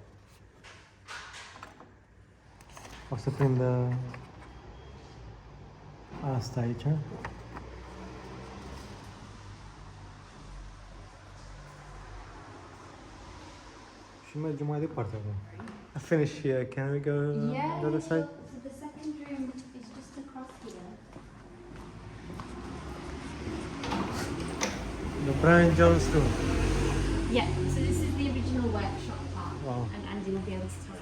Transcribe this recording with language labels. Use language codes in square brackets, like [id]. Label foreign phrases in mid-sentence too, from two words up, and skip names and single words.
[ro] O să prind asta aici. Și mergem mai departe acum. [en] I finish here. Can we go the other side? So the second room is just across here. The Brian Jones room. Yeah, so this is the original workshop part. Wow. And Andy will be able to tell